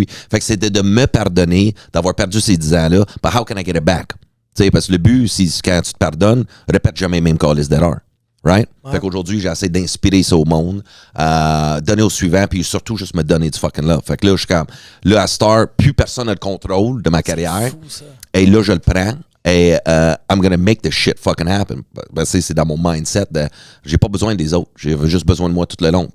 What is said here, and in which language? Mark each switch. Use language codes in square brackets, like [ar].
[fr] Fait que c'était de me pardonner d'avoir perdu ces 10 ans-là, [en] but how can I get it back? [fr] T'sais, parce que le but, c'est quand tu te pardonnes, répète jamais les mêmes calices d'erreur. Right? Ouais. Fait qu'aujourd'hui, j'essaie d'inspirer ça au monde, donner au suivant, puis surtout juste me donner du fucking love. Fait que là, je suis comme, là, à Star, plus personne n'a le contrôle de ma carrière. Fou, ça. Et là, je le prends. Et [en] I'm gonna make the shit fucking happen. [fr] C'est dans mon mindset de j'ai pas besoin des autres. J'ai juste besoin de moi tout le long.